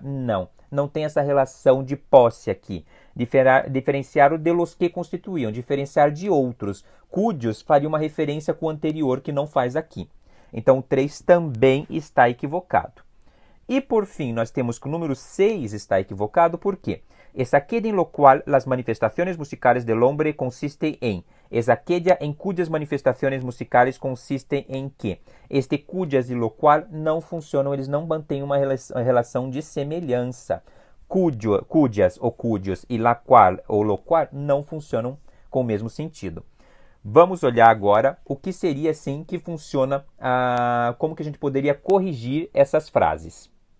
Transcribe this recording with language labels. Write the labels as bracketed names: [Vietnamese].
[Portuguese] Não tem essa relação de posse aqui. Diferenciar de los que constituíam, diferenciar de outros. Cujos faria uma referência com o anterior que não faz aqui. Então, o 3 também está equivocado. E, por fim, nós temos que o número 6 está equivocado, por quê? [Spanish] Es aquella en lo cual las manifestaciones musicales del hombre consisten en. Es aquella en cuyas manifestaciones musicales [Portuguese] consistem em que. Este cujas e lo qual não funcionam, eles não mantêm uma relação de semelhança. Cujas ou cujos e la qual ou lo qual não funcionam com o mesmo sentido. Vamos olhar agora o que seria assim que funciona, como que a gente poderia corrigir essas frases.